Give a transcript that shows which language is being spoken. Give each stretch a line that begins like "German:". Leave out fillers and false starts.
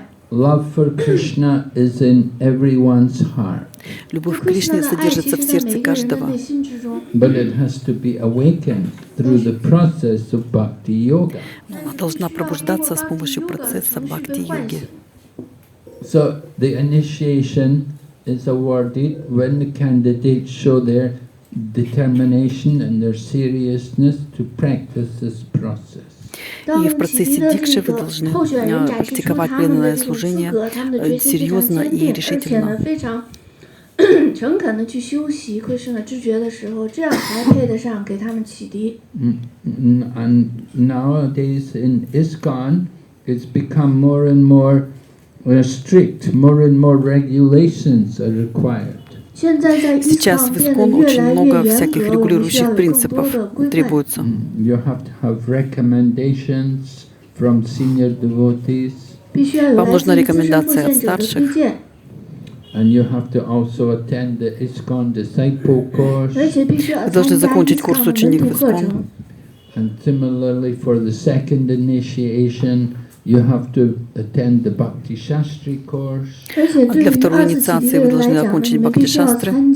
English: Love for Krishna is in everyone's heart.
Russian: Любовь к Кришне содержится в сердце каждого.
English: But it has to be awakened through the process of bhakti yoga.
Russian: Она должна пробуждаться с помощью процесса бхакти-йоги.
English: So the initiation is awarded when the candidates show their determination and their seriousness to practice this process.
Russian: И в процессе дикши вы должны практиковать преданное служение серьезно и решительно.
Chinese: 诚恳的去修习Krishna 知觉的时候，这样才配得上给他们启迪。
English: And nowadays in ISKCON, it's become more and more strict, more and more regulations are required.
Russian: Сейчас в ИСККОН очень много всяких регулирующих принципов требуется.
English: You have to have recommendations from senior devotees.
Russian: Вам нужна рекомендация от старших.
English: And you have to also attend the ISKCON disciple course.
Russian: Вы должны закончить курс ученик в ИСККОН.
English: And similarly for the second initiation, you have to attend the Bhakti Shastri course.
Russian: А для второй инициации вы должны окончить Бхакти Шастры.